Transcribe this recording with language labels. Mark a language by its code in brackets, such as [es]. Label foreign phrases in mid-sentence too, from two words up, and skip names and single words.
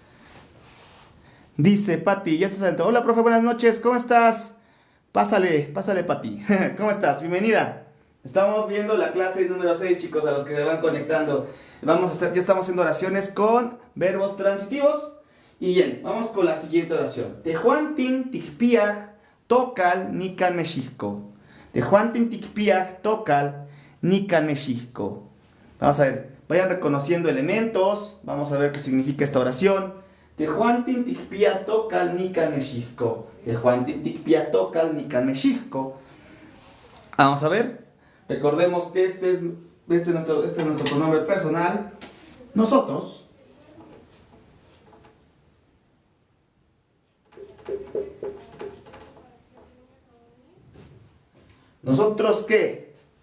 [es] Dice Pati, ya estás adentro. Hola, profe, buenas noches, ¿cómo estás? Pásale, Pati. ¿Cómo estás? Bienvenida. Estamos viendo la clase número 6, chicos, a los que se van conectando. Ya estamos haciendo oraciones con verbos transitivos. Y bien, vamos con la siguiente oración. [nah] Tehuantin, Tikpiak, Tocal, Nika Mexicco. Tehuantin, Tikpiak, Tocal, Nika Mexicco. [es] Vamos a ver, vayan reconociendo elementos. Vamos a ver qué significa esta oración. [nah] Tehuantin, Tikpiak, Tocal, Nika Mexicco. Tehuantin, Tikpiak, Tocal, Nika Mexicco. [es] Vamos a ver. Recordemos que este es nuestro pronombre personal. Nosotros. ¿Nosotros qué?